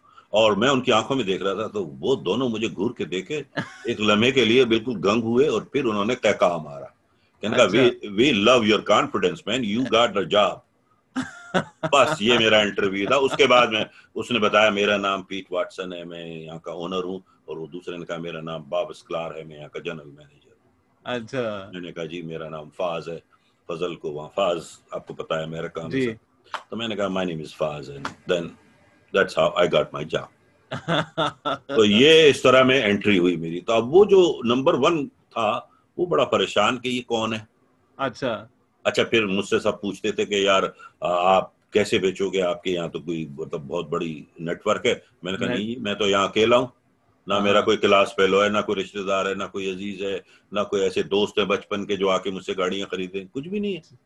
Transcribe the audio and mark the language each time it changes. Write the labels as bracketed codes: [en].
[ur] اور میں ان کی آنکھوں میں دیکھ رہا تھا, تو وہ دونوں مجھے گھور کے دیکھے, ایک لمحے کے لیے بالکل گنگ ہوئے, اور پھر انہوں نے کہا مارا. کہنے کا [en] we love your confidence man, you got the job. [ur] بس یہ میرا انٹرویو تھا. اس کے بعد میں اس نے بتایا میرا نام پیٹ واٹسن ہے, میں یہاں کا اونر ہوں. اور وہ دوسرے نے کہا میرا نام باب اسکلار ہے, میں یہاں کا جنرل مینیجر ہوں. اچھا. میں نے کہا جی میرا نام فاز ہے. فضل کو وہاں فاز آپ کو پتا ہے میرا کام ہے. تو میں نے کہا [en] my name is Faz, and then that's how I got my job. [ur] تو یہ اس طرح میں انٹری ہوئی میری. تو اب وہ جو نمبر 1 تھا وہ بڑا پریشان کہ یہ کون ہے. اچھا پھر مجھ سے سب پوچھتے تھے کہ یار آپ کیسے بیچو گے, آپ کے یہاں تو کوئی مطلب بہت بڑی نیٹ ورک ہے. میں نے کہا نہیں, میں تو یہاں اکیلا ہوں, نہ میرا کوئی کلاس فیلو ہے, نہ کوئی رشتے دار ہے, نہ کوئی عزیز ہے, نہ کوئی ایسے دوست ہے بچپن کے جو آ کے مجھ سے گاڑیاں خریدیں, کچھ بھی نہیں ہے.